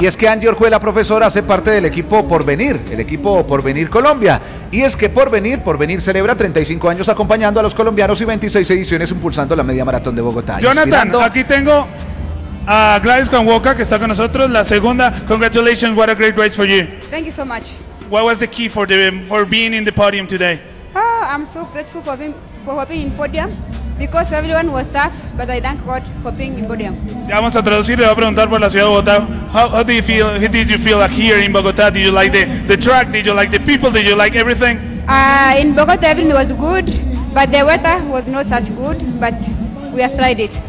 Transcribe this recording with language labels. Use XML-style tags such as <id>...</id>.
<es>Y es que Angie Orjuela, profesora, hace parte del equipo Porvenir, el equipo Porvenir Colombia. Y es que Porvenir celebra 35 años acompañando a los colombianos y 26 ediciones impulsando la media maratón de Bogotá. Jonathan, aquí tengo a Gladys Conwoca, que está con nosotros, la segunda.</es> <en>Congratulations, what a great race for you. Thank you so much. What was the key for being in the podium today? Oh, I'm so grateful for being in podium, because everyone was tough, but I thank God for being in podium.</en> <es>Ya vamos a traducir, le voy a preguntar por la ciudad de Bogotá.</es> <en>How do you feel? How did you feel like here in Bogotá? Did you like the track? Did you like the people? Did you like everything? In Bogotá everything was good, but the weather was not such good, but we have tried it.</en>